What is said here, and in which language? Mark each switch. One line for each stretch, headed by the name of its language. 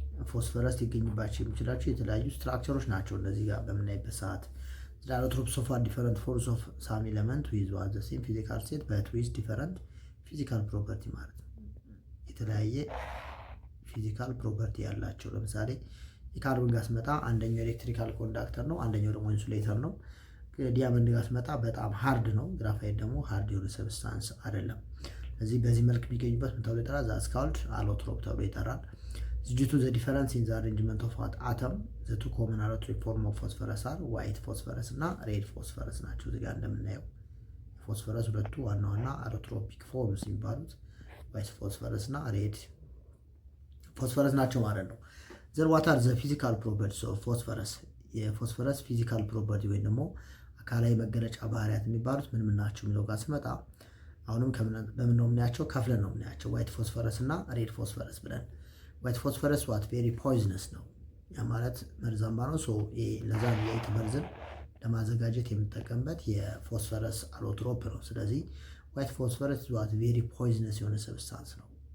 Amharic: ፎስፈረስ ሊገኝባቸው የሚችላቸው የተለያዩ ስትራክቸሮች ናቸው። እነዚህ ጋር በምናይበት ሰዓት
English: allotropes of different forms of some element with the same physical state but with different physical property
Amharic: ማለት ነው። የተለያየ ፊዚካል ፕሮፐርቲ ያላቸው ለምሳሌ የካርቦን ጋር ስመጣ አንደኛው ኤሌክትሪካል ኮንዳክተር ነው፣ አንደኛው ደግሞ ኢንሱሌተር ነው። ዲያመንድ ጋር ስመጣ በጣም ሃርድ ነው፣ ግራፋይት ደግሞ ሃርድ የሆነ ሰብስታንስ አይደለም። ስለዚህ በዚህ መልክ የሚገኙበት ምን ተብሎ ይጠራል?
English: ዛትስ ኮልድ አሎትሮፕ
Amharic: ተብሎ ይጠራል።
English: due to the difference in the arrangement of what atom the two common allotropic form of phosphorus are white phosphorus እና red phosphorus ናቸው።
Amharic: እዚህ ጋር እንደምናየው ፎስፈረስ ሁለቱ ዋና ዋና አሎትሮፒክ ፎርምስ የሚባሉት white phosphorus እና red phosphorus ናቸው ማለት ነው።
English: then what are the physical properties of phosphorus?
Amharic: የፎስፈረስ ፊዚካል ፕሮፐርቲ ወይም ደግሞ አካላዊ መገለጫ ባህሪያት የሚባሉት ምን ምን ናቸው የሚለው ጋር ስመጣ አሁንም በምን ነው የምናያቸው? ከፍለን ነው የምናያቸው ዋይት ፎስፈረስ እና ሬድ ፎስፈረስ ብለን። ዋይት ፎስፈረስ
English: ዋት ቬሪ ፖይዝነስ
Amharic: ነው፣ ያ ማለት መርዛማ ነው። ሶ ለዛ የአይጥ መርዝን ለማዘጋጀት የምንጠቀምበት የፎስፈረስ አሎትሮፕ ነው። ስለዚህ ዋይት ፎስፈረስ ዋት ቬሪ ፖይዝነስ የሆነ ሰብስታንስ ነው።